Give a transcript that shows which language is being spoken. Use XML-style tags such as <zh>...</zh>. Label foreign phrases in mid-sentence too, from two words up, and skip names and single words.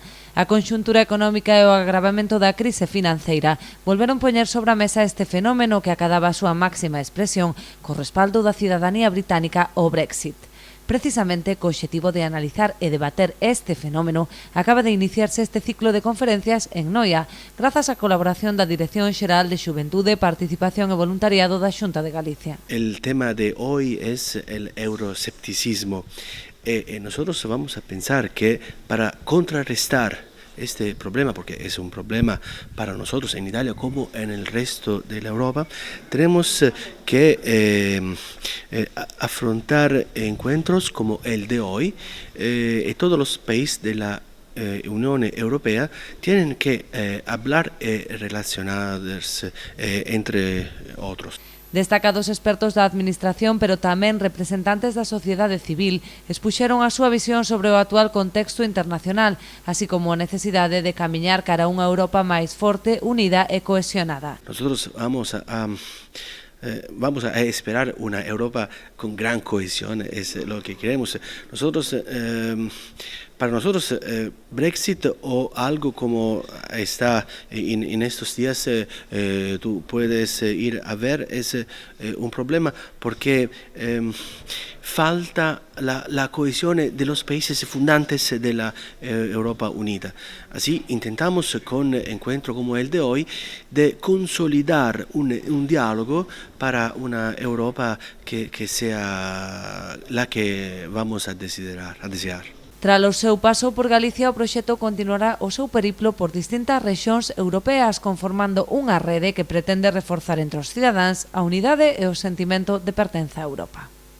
<gl>A conxuntura económica e o agravamento da crise financeira volveron poñer sobre a mesa este fenómeno que acadaba a súa máxima expresión co respaldo da cidadanía británica ao Brexit. Precisamente co obxectivo de analizar e debater este fenómeno, acaba de iniciarse este ciclo de conferencias en Noia, grazas á colaboración da Dirección Xeral de Xuventude, Participación e Voluntariado da Xunta de Galicia.</gl> <es>El tema de hoy es el euroscepticismo. Nosotros vamos a pensar que para contrarrestar este problema, porque es un problema para nosotros en Italia como en el resto de la Europa, tenemos que afrontar encuentros como el de hoy. Todos los países de la Unión Europea tienen que hablar y relacionarse entre otros.</es> <gl>Destacados expertos da Administración, pero tamén representantes da sociedade civil, expuxeron a súa visión sobre o actual contexto internacional, así como a necesidade de camiñar cara a unha Europa máis forte, unida e cohesionada.</gl> <es>Nosotros vamos a esperar una Europa con gran cohesión, es lo que queremos. Para nosotros, Brexit o algo como está en estos días, tú puedes ir a ver, es un problema porque falta la cohesión de los países fundantes de la Europa Unida. Así intentamos con encuentro como el de hoy de consolidar un diálogo para una Europa que sea la que vamos a desear.</es> <gl>Tras o seu paso por Galicia, o proxecto continuará o seu periplo por distintas rexións europeas, conformando unha rede que pretende reforzar entre os cidadáns a unidade e o sentimento de pertenza a Europa.</gl>